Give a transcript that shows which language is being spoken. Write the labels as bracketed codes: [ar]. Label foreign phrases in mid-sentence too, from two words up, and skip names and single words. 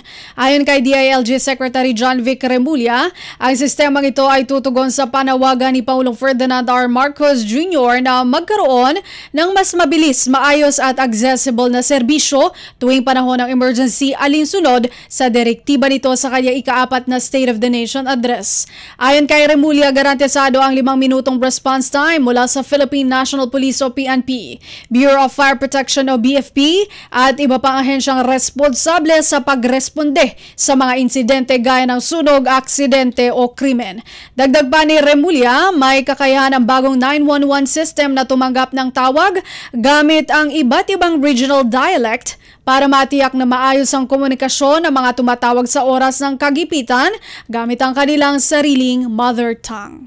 [tl] Ayon kay DILG Secretary John Vic Remulla, ang sistemang ito ay tutugon sa panawagan ni Pangulong Ferdinand R. Marcos Jr. na magkaroon ng mas mabilis, maayos at accessible na serbisyo tuwing panahon ng emergency alinsunod sa direktiba nito sa kanya ika-4 na State of the Nation Address. Ayon kay Remulla, garantisado ang 5 minutong response time mula sa Philippine National Police o PNP, Bureau of Fire Protection o BFP at iba pang ahensyang responsable sa pagresponde sa mga insidente gaya ng sunog, aksidente o krimen. Dagdag pa ni Remulla, may kakayahan ang bagong 911 system na tumanggap ng tawag gamit ang iba't ibang regional dialect para matiyak na maayos ang komunikasyon ng mga tumatawag sa oras ng kagipitan gamit ang kanilang sariling [en] mother tongue.